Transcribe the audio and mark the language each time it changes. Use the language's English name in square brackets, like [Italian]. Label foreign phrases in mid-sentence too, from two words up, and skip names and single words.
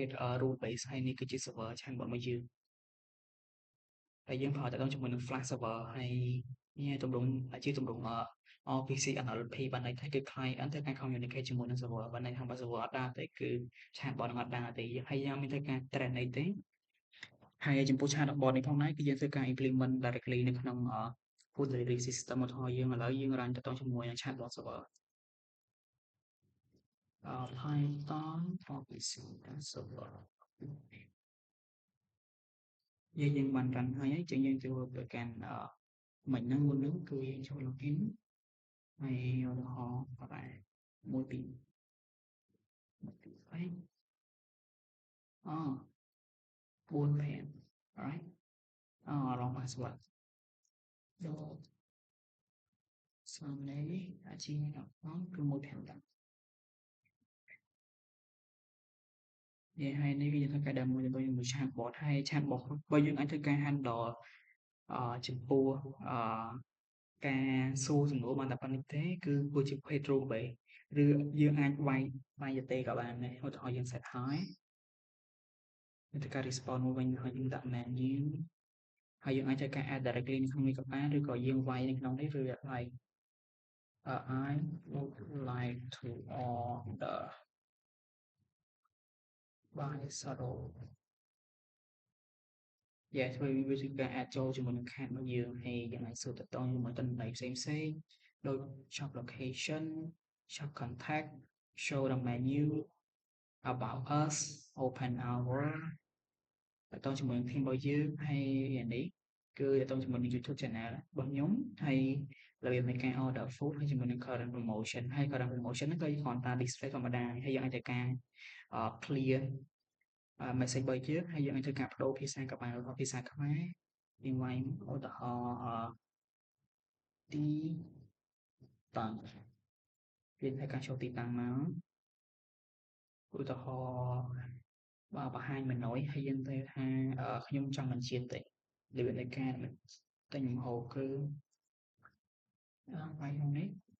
[English] rule base [Khmer] ហើយនេះគឺជា server chatbot របស់យើងហើយយើងប្រើតាក់ទងជាមួយនឹង [English] Flash server [Khmer] ហើយនេះទម្រង់ជាទម្រង់ RPC NLP បានន័យថាគឺ client ធ្វើការ communicate ជាមួយនឹង server បានន័យថាបើ server អត់ដើរទេគឺ chatbot នឹងអត់ដើរទេហើយយើងមានធ្វើការ train អីទេហើយចំពោះ chatbot នេះផងដែរគឺយើងធ្វើការ [English] implement directly [Khmer] នៅក្នុង [English] food delivery system [Khmer] ឧទាហរណ៍យើងឥឡូវយើង run តាក់ទងជាមួយនឹង [English] chatbot server Python RPC server [Khmer] យើងបាន run ហើយចឹងយើងចូលទៅកាន់មិញហ្នឹងមុនហ្នឹងគឺយើងចូល login ហើយឧទាហរណ៍ក៏ដែរ1 2 3 4 5 [English] right wrong password [Khmer] ចូលសំនេះgmail.com គឺ1 5ដែរហើយនេះគឺយើងធ្វើការ demo ជាមួយ chatbot ហើយ chatbot របស់យើងអាចធ្វើការ handle ចំពោះការសួរសំណួរបានតែប៉ុណ្្នេះទេគឺវាជា [English] rule base [Khmer] ឬយើងអាចវាយទៅទេក៏បានដែរឧទាហរណ៍យើង set ហើយយើងធ្វើការ respond មកវិញហើយយើងដាក់ menu ហើយយើងអាចធ្វើការ [English] add directly [Khmer] នៅក្នុងនេះក៏បានឬក៏យើងវាយនៅក្នុងនេះឬវាយ [English] I would like to order by Saro [Khmer] ធ្វើវាជាការអាចចូលជាមួយនឹង chat របស់យើងហើយយើងអាចសួរតាក់ទងជាមួយទិន្នន័យផ្សេងៗដូច [English] shop location shop contact show the menu about us open hour [Khmer] តាក់ទងជាមួយនឹង team របស់យើងហើយ នេះគឺតាក់ទងជាមួយនឹង [English] YouTube channel [Khmer] របស់ខ្ញុំហើយរបៀបនៃការ [English] order food [Khmer] ហើយជាមួយនឹង [English] current promotion [Khmer] ហើយ [English] current promotion [Khmer] ហ្នឹងក៏គ្រាន់តែ display ធម្មតាហើយយើងអាចធ្វើការ [English] clear message [Khmer] របស់យើងហើយយើងអាចធ្វើការបដូរភាសាក៏បានភាសាខ្មែរយើងវាយឧទាហរណ៍ទីតាំងយើងធ្វើការចូលទីតាំងមកឧទាហរណ៍បង្ហាញ menu ហើយយើងទៅថាខ្ញុំចង់បញ្ជាទិញរបៀបនៃការទិញម្ហូបគឺវាយក្នុងនេះ